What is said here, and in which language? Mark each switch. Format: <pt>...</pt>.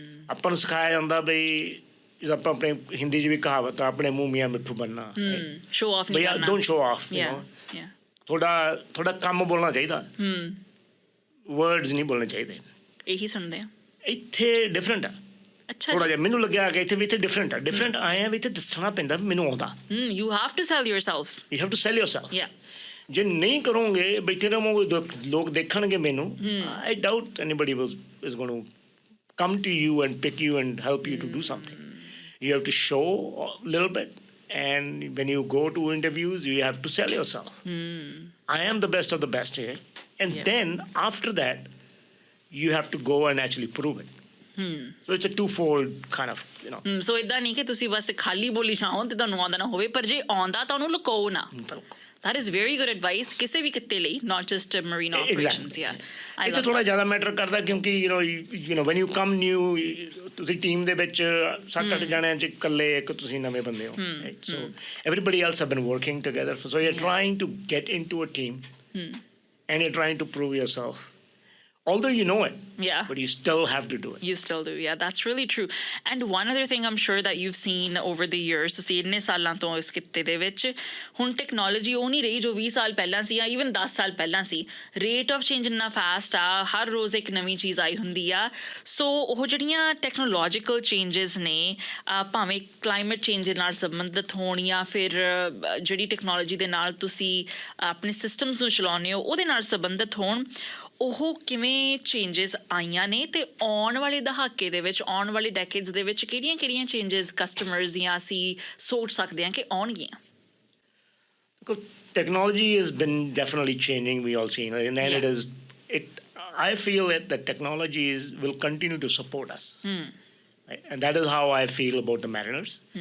<pa>ਆਪਾਂ ਨੂੰ ਸਿਖਾਇਆ ਜਾਂਦਾ ਬਈ, ਜਿੱਦਾਂ ਆਪਾਂ ਆਪਣੇ ਹਿੰਦੀ 'ਚ ਵੀ ਕਹਾਵਤ ਆ, ਆਪਣੇ ਮੂੰਹ ਮੀਆਂ ਮਿੱਠੂ ਬਣਨਾ। ਸ਼ੋ ਆਫ ਨਹੀਂ ਕਰਨਾ।</pa> <en>Don't show off.</en> <pa>ਥੋੜਾ ਕੰਮ ਬੋਲਣਾ ਚਾਹੀਦਾ, ਵਰਡਸ ਨਹੀਂ ਬੋਲਣੇ ਚਾਹੀਦੇ। ਇਹੀ ਸੁਣਦੇ ਆ। ਇੱਥੇ ਡਿਫਰੈਂਟ ਆ ਅੱਛਾ। ਥੋੜਾ ਜਿਹਾ ਮੈਨੂੰ ਲੱਗਿਆ ਕਿ ਇੱਥੇ ਵੀ ਡਿਫਰੈਂਟ ਆ। ਡਿਫਰੈਂਟ ਆਏ ਆ ਵੀ ਇੱਥੇ ਦੱਸਣਾ ਪੈਂਦਾ ਵੀ ਮੈਨੂੰ ਆਉਂਦਾ।</pa> <en>You have to sell yourself. You have to sell yourself. Yeah.</en> <pa>ਜੇ ਨਹੀਂ ਕਰੋਗੇ, ਬੈਠੇ ਰਹੋਗੇ, ਲੋਕ ਦੇਖਣਗੇ ਮੈਨੂੰ,</pa> <en>I doubt anybody is going to come to you and pick you and help you to do something. You have to show a little bit, and when you go to interviews, you have to sell yourself. I am the best of the best here. And then after that, you have to go and actually prove it. So it's a twofold kind of,</en> <pa>ਸੋ ਇਦਾਂ ਨਹੀਂ ਕਿ ਤੁਸੀਂ ਬਸ ਖਾਲੀ ਬੋਲੀ ਜਾਓ ਤੇ ਤੁਹਾਨੂੰ ਆਉਂਦਾ ਨਾ ਹੋਵੇ, ਪਰ ਜੇ ਆਉਂਦਾ ਤਾਂ ਉਹਨੂੰ ਲੁਕਾਓ ਨਾ।</pa> <en>That is very good advice</en> <pa>ਕਿਸੇ ਵੀ ਕਿੱਤੇ ਲਈ,</pa> <en>not just marine operations. Yeah.</en> <pa>ਇੱਥੇ ਥੋੜਾ ਜ਼ਿਆਦਾ ਮੈਟਰ ਕਰਦਾ ਕਿਉਂਕਿ</pa> <en>when you come new,</en> <pa>ਤੁਸੀਂ ਟੀਮ ਦੇ ਵਿੱਚ 7-8 ਜਣਿਆਂ 'ਚ ਇਕੱਲੇ ਇੱਕ ਤੁਸੀਂ ਨਵੇਂ ਬੰਦੇ ਹੋ।</pa> <en>So everybody else have been working together. So you're trying to get into a team and you're trying to prove yourself. Although you know it, but you still have to do it. You still do, yeah. That's really true. And one other thing I'm sure that you've seen over the years,</en> <pa>ਤੁਸੀਂ ਇੰਨੇ ਸਾਲਾਂ ਤੋਂ ਇਸ ਕਿੱਤੇ ਦੇ ਵਿੱਚ, ਹੁਣ technology ਉਹ ਨਹੀਂ ਰਹੀ ਜੋ 20 ਸਾਲ ਪਹਿਲਾਂ ਸੀ ਜਾਂ ਈਵਨ 10 ਸਾਲ ਪਹਿਲਾਂ ਸੀ। ਰੇਟ ਆਫ ਚੇਂਜ ਇੰਨਾ ਫਾਸਟ ਆ, ਹਰ ਰੋਜ਼ ਇੱਕ ਨਵੀਂ ਚੀਜ਼ ਆਈ ਹੁੰਦੀ ਆ। ਸੋ ਉਹ ਜਿਹੜੀਆਂ ਟੈਕਨੋਲੋਜੀਕਲ ਚੇਂਜਸ ਨੇ, ਭਾਵੇਂ ਕਲਾਈਮੇਟ ਚੇਂਜ ਦੇ ਨਾਲ ਸੰਬੰਧਿਤ ਹੋਣ ਜਾਂ ਫਿਰ ਜਿਹੜੀ ਟੈਕਨੋਲੋਜੀ ਦੇ ਨਾਲ ਤੁਸੀਂ ਆਪਣੇ ਸਿਸਟਮਸ ਨੂੰ ਚਲਾਉਂਦੇ ਹੋ ਉਹਦੇ ਨਾਲ ਸੰਬੰਧਿਤ ਹੋਣ, ਉਹ ਕਿਵੇਂ ਚੇਂਜਸ ਆਈਆਂ ਨੇ ਤੇ ਆਉਣ ਵਾਲੇ ਦਹਾਕੇ ਦੇ ਵਿੱਚ, ਆਉਣ ਵਾਲੇ ਡੈਕੇਡਸ ਦੇ ਵਿੱਚ ਕਿਹੜੀਆਂ ਚੇਂਜਸ ਕਸਟਮਰਸ ਜਾਂ ਅਸੀਂ ਸੋਚ ਸਕਦੇ ਹਾਂ ਕਿ ਆਉਣਗੀਆਂ?</pa> <en>Technology has been definitely changing, we all see, and then I feel that technology will continue to support us. Right? And that is how I feel about the Mariners.</en>